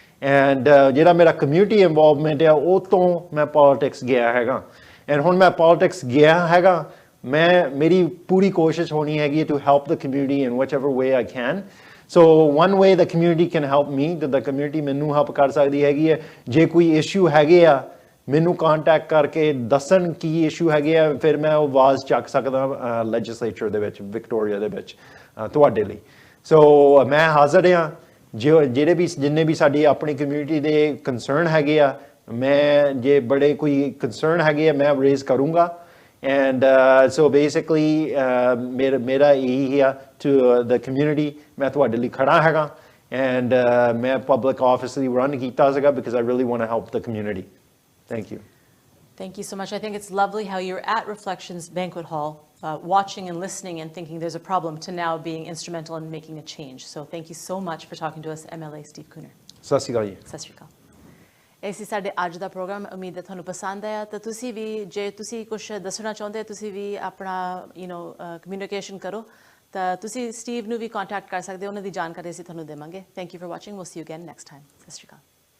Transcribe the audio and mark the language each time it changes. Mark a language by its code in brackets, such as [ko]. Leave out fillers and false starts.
[pa] And ਜਿਹੜਾ ਮੇਰਾ community involvement ਹੈ ਉਹ ਤੋਂ ਮੈਂ politics ਗਿਆ ਹੈਗਾ. And ਹੁਣ ਮੈਂ politics ਗਿਆ ਹੈਗਾ, ਮੇਰੀ ਪੂਰੀ ਕੋਸ਼ਿਸ਼ ਹੋਣੀ ਹੈਗੀ [en] to help the community in whichever way I can. So one way the community [pa] can help me, that the community ਮੈਨੂੰ help ਕਰ ਸਕਦੀ ਹੈਗੀ ਹੈ, ਜੇ ਕੋਈ issue ਹੈਗੇ ਆ ਮੈਨੂੰ ਕੰਟੈਕਟ ਕਰਕੇ ਦੱਸਣ ਕੀ ਇਸ਼ੂ ਹੈਗੇ ਆ, ਫਿਰ ਮੈਂ ਉਹ ਆਵਾਜ਼ ਚੱਕ ਸਕਦਾ ਲੈਜਿਸਲੇਚਰ ਦੇ ਵਿੱਚ, ਵਿਕਟੋਰੀਆ ਦੇ ਵਿੱਚ ਤੁਹਾਡੇ ਲਈ. ਸੋ ਮੈਂ ਹਾਜ਼ਰ ਹਾਂ, ਜਿੰਨੇ ਵੀ ਸਾਡੀ ਆਪਣੀ ਕਮਿਊਨਿਟੀ ਦੇ ਕੰਸਰਨ ਹੈਗੇ ਆ, ਮੈਂ ਜੇ ਬੜੇ ਕੋਈ ਕੰਸਰਨ ਹੈਗੇ ਆ ਮੈਂ ਰੇਜ਼ ਕਰੂੰਗਾ. [en] and so basically [pa] ਮੇਰਾ ਇਹੀ ਆ [en] to the community, [pa] ਮੈਂ ਤੁਹਾਡੇ ਲਈ ਖੜਾ ਹੈਗਾ. ਐਂਡ ਮੈਂ ਪਬਲਿਕ ਆਫਿਸ ਲਈ ਰਨ ਕੀਤਾ ਸੀਗਾ [en] because I really want to help the community. Thank you. Thank you so much. I think it's lovely how you're at Reflections Banquet Hall, watching and listening and thinking there's a problem, to now being instrumental in making a change. So thank you so much for talking to us, MLA Steve Kooner. [pa] Sat Sri Akal ji. Sat Sri Akal. ਇਹ ਸੀ ਸਾਡੇ ਅੱਜ ਦਾ programme ਉਮੀਦ ਹੈ ਤੁਹਾਨੂੰ ਪਸੰਦ ਆਇਆ ਤਾਂ ਤੁਸੀਂ ਵੀ ਜੇ ਤੁਸੀਂ ਕੁਝ ਦੱਸਣਾ ਚਾਹੁੰਦੇ ਤੁਸੀਂ ਵੀ ਆਪਣਾ ਕਮਿਊਨੀਕੇਸ਼ਨ ਕਰੋ ਤਾਂ ਤੁਸੀਂ ਸਟੀਵ ਨੂੰ ਵੀ ਕੰਟੈਕਟ ਕਰ ਸਕਦੇ ਹੋ ਉਹਨਾਂ ਦੀ ਜਾਣਕਾਰੀ ਅਸੀਂ ਤੁਹਾਨੂੰ ਦੇਵਾਂਗੇ [en] thank you for watching we'll see you again next time [pa] ਸਤਿ ਸ਼੍ਰੀ ਅਕਾਲ